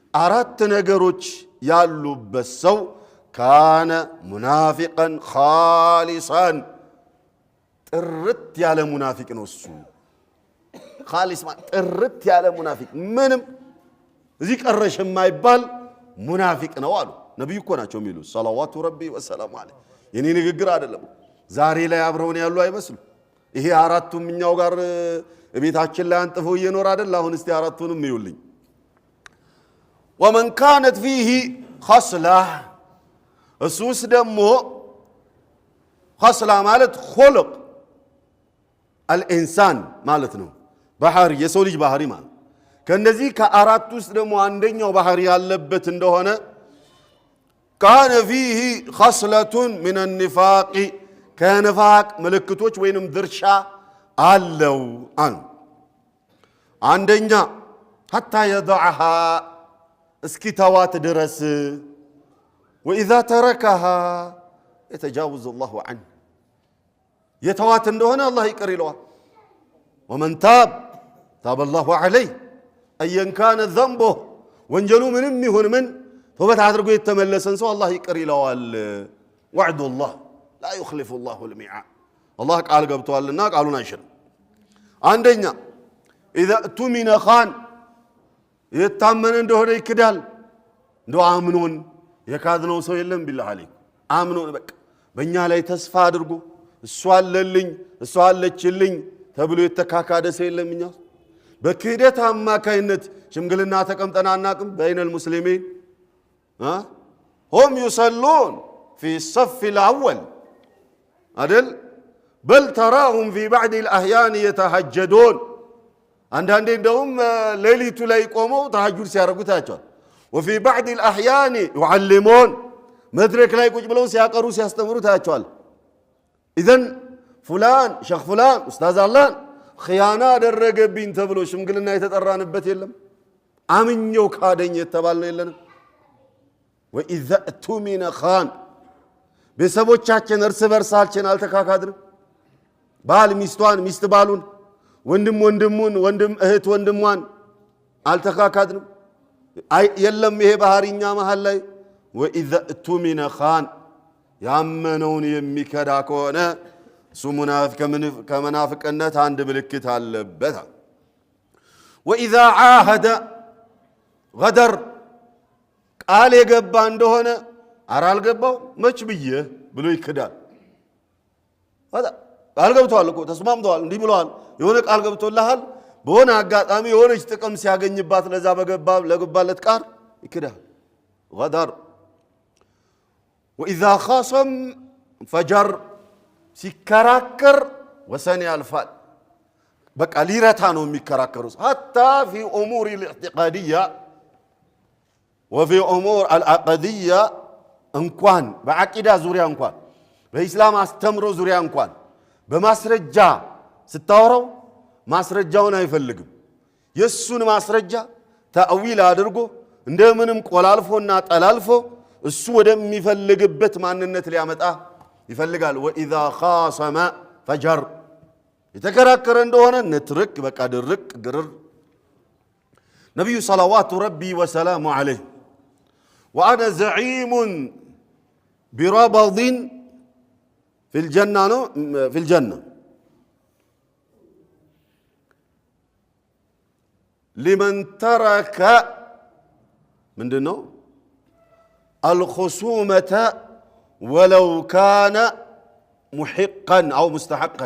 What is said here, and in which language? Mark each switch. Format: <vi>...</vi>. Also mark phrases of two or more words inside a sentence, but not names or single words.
<am>አራት ነገሮች ያሉበት ሰው</am> <ar>كان منافقا خالصا</ar> <am>ጥርት ያለ ሙናፊቅ ነው እሱ ኻሊስ ጥርት ያለ ሙናፊቅ ምንም እዚህ ቀረሽ የማይባል ሙናፊቅ ነው አሉ ነብዩ እኮ ናቸው የሚሉ</am> <ar>صلوات ربي وسلامه عليه</ar> <am>የኔ ንግግር አይደለም ዛሬ ላይ አብረውን ያሉ አይመስሉ ይሄ አራቱም እኛው ጋር ቤታችን ላይ አንጥፈው እየኖር አይደል አሁን እስቲ አራቱንም ይዩልኝ</am> <ar>ومن كانت فيه خصلة</ar> <am>እሱስ ደግሞ خصلة ማለት</am> <ar>خلق الانسان</ar> <am>ማለት ነው ባህሪ የሰው ልጅ ባህሪ ማለት ከነዚህ ከአራት ውስጥ ደግሞ አንደኛው ባህሪ ያለበት እንደሆነ</am> <ar>كان فيه خصلة من النفاق كنفاق</ar> <am>ምልክቶች ወይንም ድርሻ አለው</am> <ar>አንደኛ حتى يضعها</ar> <am>እስኪተዋት ድረስ</am> <ar>وإذا تركها يتجاوز الله عنه</ar> <am>የተዋት እንደሆነ አላህ ይቅር ይለዋል</am> <ar>ومن تاب تاب الله عليه أيا كان ذنبه</ar> <am>ወንጀሉ ምንም ይሁን ምን ተውበት አድርጎ የተመለሰን ሰው አላህ ይቅር ይለዋል وعد</am> <ar>الله لا يخلف الله الميعاد</ar> <am>الله ቃል ገብቷልና ቃሉን አይሽርም አንደኛ</am> <ar>إذا اؤتمن خان</ar> <am>የታመነ እንደሆነ ይክዳል እንደው አምኖን የካድነው ሰው የለም</am> <ar>بالله عليك</ar> <am>አምኖን በቃ በእኛ ላይ ተስፋ አድርጎ እሷ አለልኝ እሷ አለችልኝ ተብሎ የተካካደ ሰው የለም እኛ በክህደት አማካይነት ሽምግልና ተቀምጠና አናቅም</am> <ar>بين المسلمين هم يصلون في الصف الأول عدل بل تراهم في بعض الأحيان يتهجدون</ar> <am>አንዳንዴ እንደውም ሌሊቱ ላይ ቆመው ተሐጁድ ሲያረጉ ታያቸዋል</am> <ar>وفي بعض الأحيان</ar> <am>يعلمون መድረክ ላይ ቁጭ ብለው ሲያቀሩ ሲያስተምሩ ታያቸዋል</am> <ar>إذن فلان شيخ فلان أستاذ الله خيانة</ar> <am>አደረገብኝ ተብሎ ሽምግልና የተጠራንበት የለም አምኜው ካደኝ የተባልነው የለንም</am> <ar>وإذا اؤتمن خان</ar> <am>ቤተሰቦቻችን እርስ በርሳችን አልተካካድንም ባል ሚስቷን ሚስት ባሉን ወንድም ወንድሙን ወንድም እህት ወንድሟን አልተካካድንም የለም ይሄ ባህሪኛ መሃል ላይ</am> <ar>وإذا اؤتمن خان</ar> <am>ያመነውን የሚከዳ ከሆነ እሱ ሙናፊቅ ከመናፍቅነት አንድ ምልክት አለበት</am> <ar>وإذا عاهد غدر</ar> <am>ቃል የገባ እንደሆነ አራል ገባው መች ብዬ ብሎ ይክዳል ቃል ገብቷል እኮ ተስማምተዋል እንዲህ ብለዋል የሆነ ቃል ገብቶልሃል በሆነ አጋጣሚ የሆነች ጥቅም ሲያገኝባት ለዛ ለገባለት ቃል ይክዳል غدر</am> <ar>وإذا خاصم فجر</ar> <am>ሲከራከር ወሰን ያልፋል በቃ ሊረታ ነው የሚከራከሩት</am> <ar>حتى في أمور الاعتقادية وفي أمور العقدية</ar> <am>እንኳን በአቂዳ ዙሪያ እንኳን በእስላም አስተምሮ ዙሪያ እንኳን በማስረጃ ስታወራው ማስረጃውን አይፈልግም የሱን ማስረጃ ተአዊል አድርጎ እንደምንም ቆላልፎና ጠላልፎ እሱ ወደሚፈልግበት ማንነት ሊያመጣ ይፈልጋል</am> <ar>وإذا خاصم فجر</ar> <am>የተከራከረ እንደሆነ ንትርክ በቃ ድርቅ ግርር ነብዩ</am> <ar>صلوات ربي وسلامه عليه وأنا زعيم بربض في الجنة لمن ترك من دونه الخصومة ولو كان محقا أو مستحقا</ar>